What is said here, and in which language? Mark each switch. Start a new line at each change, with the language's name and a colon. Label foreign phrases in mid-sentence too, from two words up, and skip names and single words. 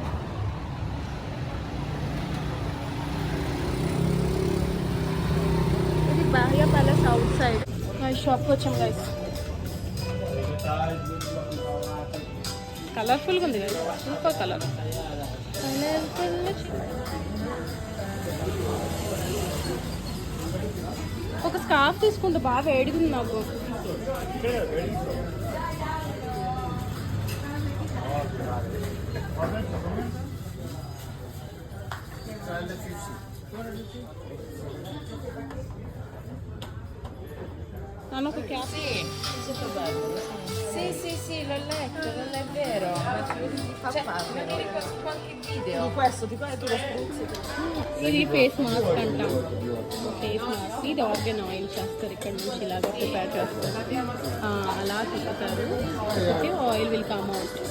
Telugu: ఇది బాహ్య
English: palace outside
Telugu: షాప్కి వచ్చాము గైస్. కలర్ఫుల్గా ఉంది గైస్,
English: super colour.
Telugu: ఒక స్కార్ఫ్ తీసుకుంటే బాగా వేడిగుంది నాకు.
Italian: hanno che cazzo? Sì, l'ho letto, non è vero. Cioè, ma mi ricordo qualche video. Di questo, di quello tu lo spruzzi.
Telugu: ఇది
English: face mask
Telugu: అంటాం.
English: face mask
Telugu: ఇది
English: argan oil
Telugu: చేస్తారు. ఇక్కడ నుంచి ఇలాగా ప్రిపేర్ చేస్తారు. అలా తిప్పుతారు.
English: okay, oil will come out.